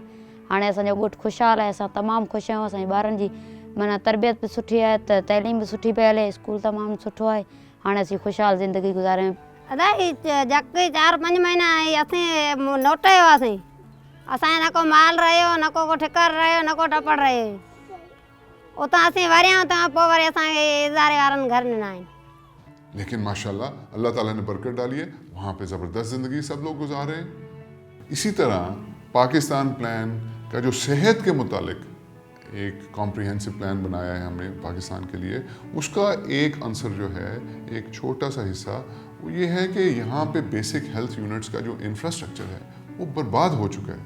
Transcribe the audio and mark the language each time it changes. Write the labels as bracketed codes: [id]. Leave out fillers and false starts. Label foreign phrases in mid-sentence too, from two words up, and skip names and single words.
[sd] हाणे असांजो ॻोठ ख़ुशहाल आहे, असां तमामु ख़ुशि आहियूं. असांजे ॿारनि जी माना तरबियत बि सुठी आहे, त तइलीम बि सुठी पई हले, स्कूल तमामु सुठो आहे. हाणे असीं ख़ुशहाल ज़िंदगी गुज़ारियूं. अदाई जक 4-5 महीना असीं नोट हुआसीं. असांजो न को माल रहियो, न को ठिकर रहियो, न को टपड़ रहियो. उतां असीं वरिया त पोइ वरी असांखे इज़ारे वारनि घर ॾिना आहिनि. [ur] لیکن ماشاءاللہ اللہ تعالیٰ نے برکت ڈالی ہے, وہاں پہ زبردست زندگی سب لوگ گزار رہے ہیں. اسی طرح پاکستان پلان کا جو صحت کے متعلق ایک [en] comprehensive plan [ur] بنایا ہے ہم نے پاکستان کے لیے, اس کا ایک عنصر جو ہے, ایک چھوٹا سا حصہ, وہ یہ ہے کہ یہاں پہ [en] basic health units [ur] کا جو انفراسٹرکچر ہے وہ برباد ہو چکا ہے.